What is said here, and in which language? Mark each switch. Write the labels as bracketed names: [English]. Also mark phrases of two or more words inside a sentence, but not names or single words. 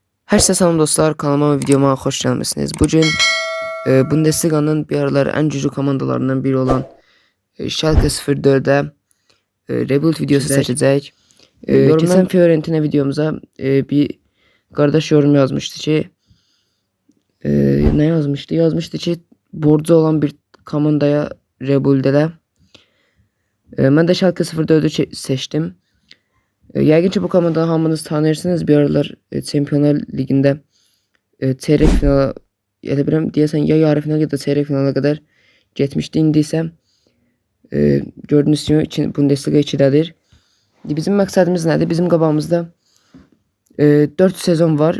[Turkish] Herkese selam dostlar, kanalıma ve videoma hoş gelmişsiniz. Bugün Bundesliga'nın bir aralar en güçlü komandalarından biri olan Schalke 04'e rebuild videosu seçecek. Geçen Fiorentina videomuza bir kardeş yorum yazmıştı ki ne yazmıştı? Yazmıştı ki borcu olan bir komandaya rebuild ele. Ben de Schalke 04'ü seçtim. [Azerbaijani] Yəqin ki bu komandanı hamınız tanıyırsınız. Bir aralar Şampiyonlar Ligi'nde çeyrek finala elə bilirəm deyəsən [Turkish] ya yarı final ya da çeyrek finala kadar getmişdi. [Azerbaijani] İndi isə gördüyünüz kimi Bundesliga 2-dədir. Bizim məqsədimiz nədir? Bizim qabağımızda 4 sezon var.